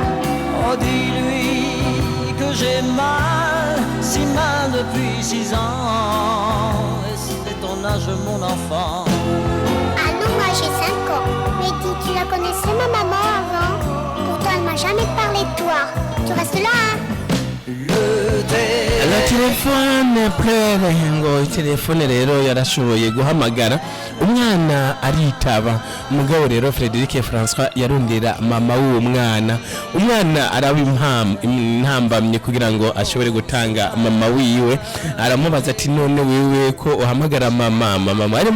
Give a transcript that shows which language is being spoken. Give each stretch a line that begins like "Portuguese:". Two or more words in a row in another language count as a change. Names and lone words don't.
French: Oh, dis-lui que j'ai mal, si mal depuis 6 ans. Et c'est ton âge, mon enfant. Ah non, moi j'ai 5 ans. Mais dis, tu la connaissais ma maman avant? Pourtant elle m'a jamais parlé de toi. Tu restes là, hein?
Rundi: La telefone plere ngo telefone rero yarashoboye guhamagara umwana aritaba mugabo rero Frederic François yarondera mama w'uwo umwana araba intambamye kugira ngo ashobore gutanga mama wiwe aramubaza ati none wewe ko uhamagara mama ari